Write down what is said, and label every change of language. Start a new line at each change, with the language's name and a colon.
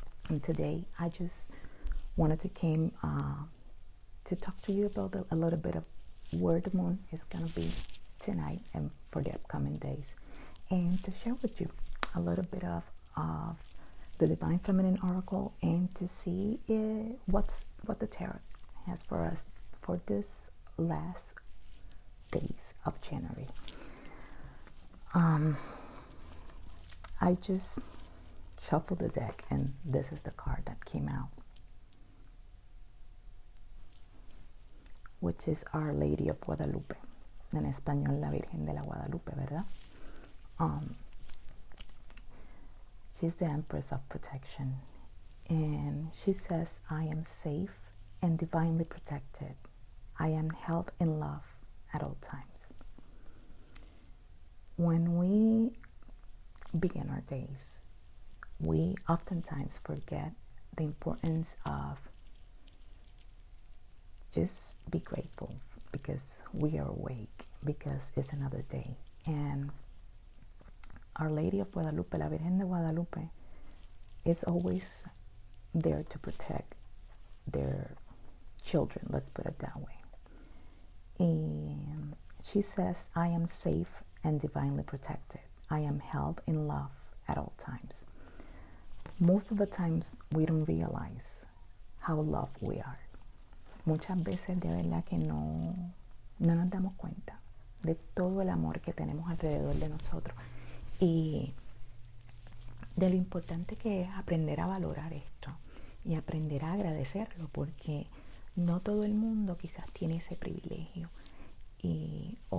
English: And today, I just wanted to came to talk to you about a little bit of where the moon is gonna be tonight and for the upcoming days, and to share with you a little bit of the Divine Feminine Oracle, and to see what the tarot has for us for this last days of January. I just shuffled the deck, and this is the card that came out, which is Our Lady of Guadalupe.
Spanish: En español, la Virgen de la Guadalupe, ¿verdad?
English: She's the Empress of Protection, and she says, I am safe and divinely protected. I am held in love at all times. When we begin our days, we oftentimes forget the importance of just be grateful because we are awake, because it's another day. And Our Lady of Guadalupe, la Virgen de Guadalupe, is always there to protect their children, let's put it that way. And she says, I am safe and divinely protected. I am held in love at all times. Most of the times we don't realize how loved we are.
Spanish: Muchas veces de verdad que no nos damos cuenta de todo el amor que tenemos alrededor de nosotros y de lo importante que es aprender a valorar esto y aprender a agradecerlo, porque no todo el mundo quizás tiene ese privilegio y